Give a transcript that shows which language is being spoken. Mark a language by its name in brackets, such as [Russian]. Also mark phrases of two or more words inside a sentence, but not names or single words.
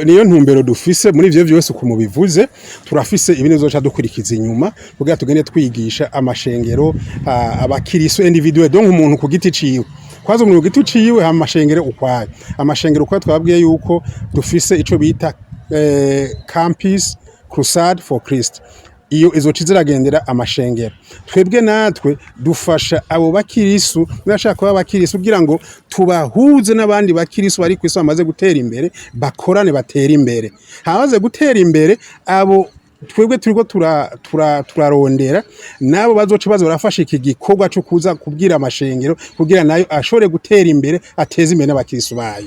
[Rundi] Niyo ntumbero dufise muri ivyo byose uko mubivuze turafise ibintu bizoca dukurikiza inyuma kugira tugende twigisha amashengero abakiriso [French] individuel donc [Rundi] umuntu ku giti ciwe kwazo umuntu ku giti ciwe ha amashengero ukwaye amashengero ukwaye twabwiye yuko dufise ico bita campus crusade for Christ iyo izoca ziragendera amashengero twebwe natwe dufasha abo bakirisu nashaka kuba bakirisu kugira ngo tubahuze n'abandi bakirisu bari kwisi bamaze gutera imbere bakorane batera imbere habaze gutera imbere abo twebwe turiko turarondera nabo bazoca barafasha iki gikorwa cyo kuza kubwira amashengero kugira nayo ashobore gutera imbere ateze imbere n'abakirisu bayo.